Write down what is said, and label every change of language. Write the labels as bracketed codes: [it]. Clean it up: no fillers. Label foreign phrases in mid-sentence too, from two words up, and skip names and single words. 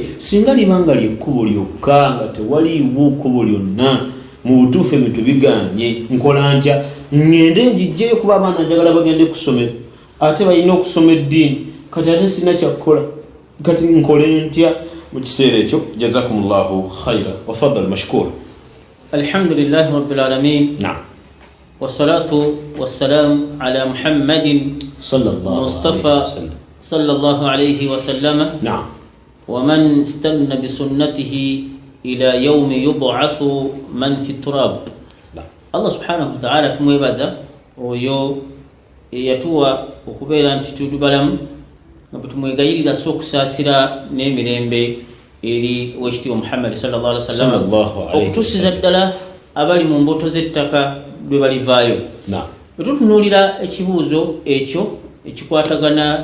[lg] singa libanga lyekkubo lyokka nga tewaliiwo kkubo lyonna mu butuufu ebintu biganye nkola ntya ngende njijjeyo kuba abaana njagala bagende kusomera ate balina okusoma eddiini kati ate sina kyakkola kati nkole ntya mu kiseera ekyo [ar] جزاكم الله خيرا وتفضل مشكور الحمد لله رب العالمين والصلاة والسلام على محمد صلى الله عليه وسلم ومن استنى بسنته إلى يوم يبعث من في التراب الله سبحانه وتعالى [lg] tumwebaza oyo eyatuwa okubeera nti tuli balamu nga tumwegayirira sokusaasira n'emirembe eri wekitiibwa Muhammad [ar] صلى الله عليه وسلم [lg] okutuusiza ddala abali mu mbuto z'ettaka lwe balivaayo bwe tutunuulira ekibuuzo ekyo ekikwatagana